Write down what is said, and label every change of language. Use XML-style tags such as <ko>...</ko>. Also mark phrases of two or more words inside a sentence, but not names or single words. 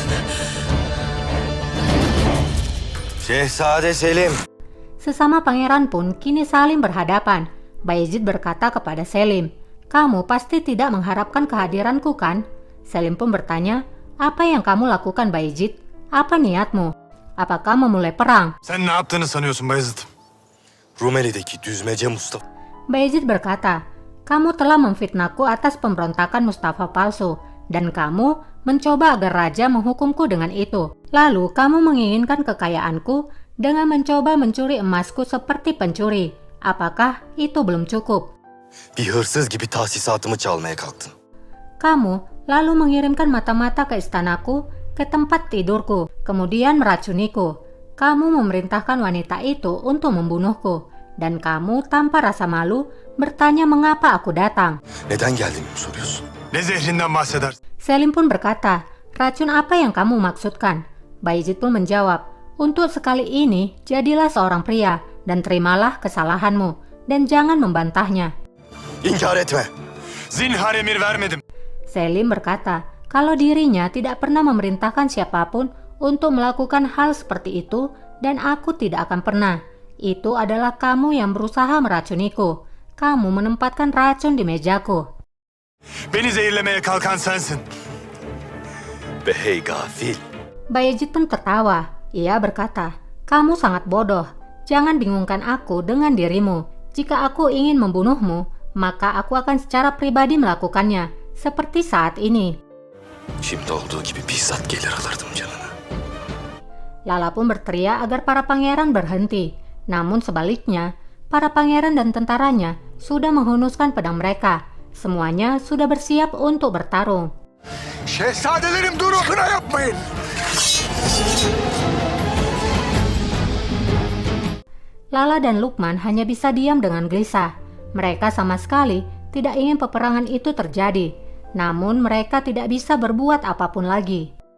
<tr>Şehzade Selim.</tr> <id>Sesama pangeran pun kini saling berhadapan. Bayezid berkata kepada Selim, "Kamu pasti tidak mengharapkan kehadiranku kan?" Selim pun bertanya, "Apa yang kamu lakukan Bayezid? Apa niatmu? Apakah memulai perang?"</id> <tr>Sen ne yaptığını sanıyorsun Bayezid? Rumeli'deki düzmece Mustafa.</tr> <id>Bayezid berkata, "Kamu telah memfitnahku atas pemberontakan Mustafa palsu, dan kamu mencoba agar raja menghukumku dengan itu. Lalu kamu menginginkan kekayaanku dengan mencoba mencuri emasku seperti pencuri. Apakah itu belum cukup?</id> <tr>Bir hırsız gibi tahsisatımı çalmaya kalktın.</tr> <id>Kamu lalu mengirimkan mata-mata ke istanaku, ke tempat tidurku, kemudian meracuniku. Kamu memerintahkan wanita itu untuk membunuhku, dan kamu tanpa rasa malu bertanya mengapa aku datang."</id> <tr>Neden geldiğimi mi soruyorsun? Ne zehrinden bahsedersin?</tr> <id>Selim pun berkata, "Racun apa yang kamu maksudkan?" Bayezid pun menjawab, "Untuk sekali ini, jadilah seorang pria dan terimalah kesalahanmu, dan jangan membantahnya."</id> <tr>İnkar etme. Zinhar emir vermedim.</tr> <id>Selim berkata, kalau dirinya tidak pernah memerintahkan siapapun untuk melakukan hal seperti itu, dan aku tidak akan pernah. Itu adalah kamu yang berusaha meracuniku. Kamu menempatkan racun di mejaku.</id> <tr>Beni zehirlemeye kalkan sensin. Be hey gafil.</tr> <id>Bayezid pun tertawa. Ia berkata, "Kamu sangat bodoh. Jangan bingungkan aku dengan dirimu. Jika aku ingin membunuhmu, maka aku akan secara pribadi melakukannya, seperti saat ini."</id> <tr>Şimdi olduğu gibi bizzat gelir alırdım canını.</tr> <id>Lala pun berteriak agar para pangeran berhenti. Namun sebaliknya, para pangeran dan tentaranya sudah menghunuskan pedang mereka. Semuanya sudah bersiap untuk bertarung.</id> <tr>Şehzadelerim durun. Kına yapmayın.</tr> <id>Lala dan Lukman hanya bisa diam dengan gelisah. Mereka sama sekali tidak ingin peperangan itu terjadi. Namun mereka tidak bisa berbuat apapun lagi.</id>